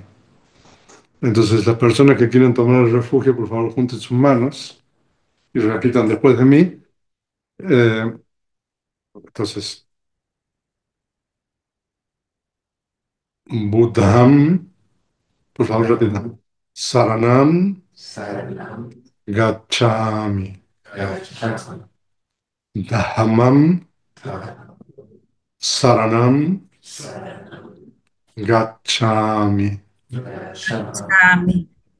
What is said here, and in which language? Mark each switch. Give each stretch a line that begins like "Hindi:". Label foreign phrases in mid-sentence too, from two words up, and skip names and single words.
Spanish: Entonces las personas que quieren tomar el refugio, por favor, junten sus manos y repitan después de mí. Eh, entonces, Buddham, por favor, repitan.
Pali: Saranam Saranam, Gacchami. Gacchami, Dhammam Dhammam, Saranam Saranam, Gacchami. Gacchami, Ami,